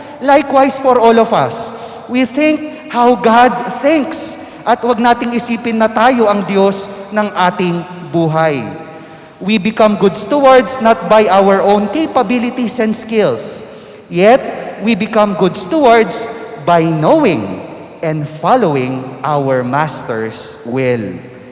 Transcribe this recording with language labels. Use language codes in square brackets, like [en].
[en] Likewise for all of us, we think how God thinks. [tl] At huwag nating isipin na tayo ang Diyos ng ating buhay. [en] We become good stewards not by our own capabilities and skills. Yet, we become good stewards by knowing and following our Master's will.